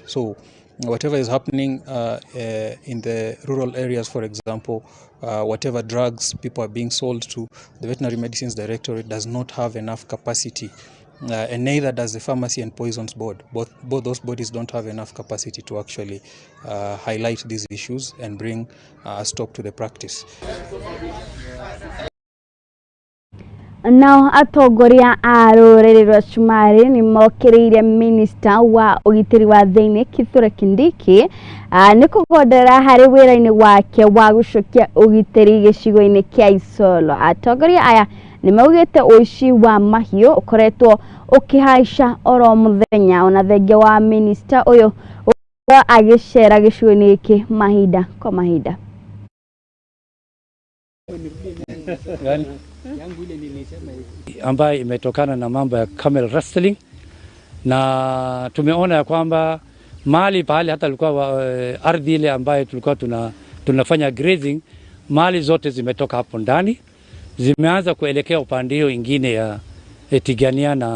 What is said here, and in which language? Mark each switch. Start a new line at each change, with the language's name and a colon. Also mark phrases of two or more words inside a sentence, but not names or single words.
English: So whatever is happening in the rural areas, for example, whatever drugs people are being sold to, the Veterinary Medicines Directorate does not have enough capacity. And neither does the Pharmacy and Poisons Board. Both those bodies don't have enough capacity to actually highlight these issues and bring a stop to the practice.
Kikuyu: Nao atongoria a rũrĩrĩ rwa Shumari nĩ mokĩrĩire minista wa ũgitĩri wa thĩinĩ Kithure Kindiki nĩ kũgodera harĩ wĩra-inĩ wake wa gũcokia ũgitĩri gĩcigo-inĩ kĩa Isolo. Atongoria aya nĩ maugĩte ũici wa mahiũ ũkoretwo ũkĩhaica oro mũthenya ona thengia wa minista ũyũ agĩcera gĩcigo-inĩ gĩkĩ mahinda kwa mahinda.
Swahili: Ambayo imetokana na mambo ya
English: camel wrestling,
Swahili: na tumeona ya kwamba mali pahali hata ilikuwa ardhi ile ambayo tulikuwa tunafanya grazing, mali zote zimetoka hapo ndani, zimeanza kuelekea upande hiyo ingine ya Tigania